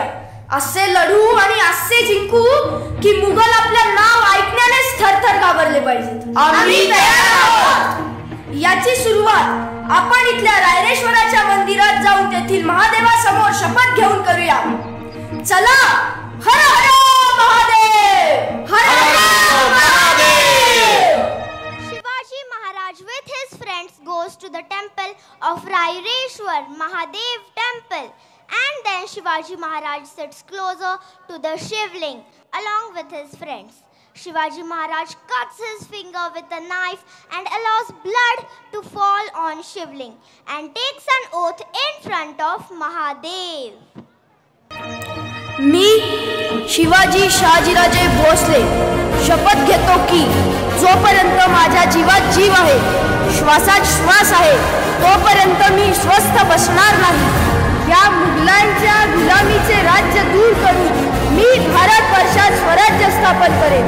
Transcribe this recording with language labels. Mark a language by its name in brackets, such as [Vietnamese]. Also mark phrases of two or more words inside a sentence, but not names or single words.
[Marathi] असे लढू आणि असे जिंकू की मुघल आपल्या नाव ऐकण्यानेच थरथर घाबरले पाहिजेत. आम्ही तयार आहोत. याची सुरुवात आपण इथल्या रायरेश्वराच्या मंदिरात जाऊन तेथील महादेवासमोर शपथ घेऊन करूया. चला. हर हर महादेव. हर हर महादेव. [English] Shivaji Maharaj with his friends goes to the temple of Raireshwar Mahadev temple, and then Shivaji Shivaji Maharaj sits closer to the Shivling along with his friends. Shivaji Maharaj cuts his finger with a knife and allows blood to fall on Shivling and takes an oath in front of Mahadev. [Marathi] मी शिवाजी शहाजीराजे भोसले शपथ घेतो की जोपर्यंत माझ्या जीवात जीव आहे, श्वासात श्वास आहे, तोपर्यंत मी स्वस्थ बसणार नाही. या मुघलांच्या गुलामीचे राज्य दूर करून मी भारतवर्षात स्वराज्य स्थापन करेन.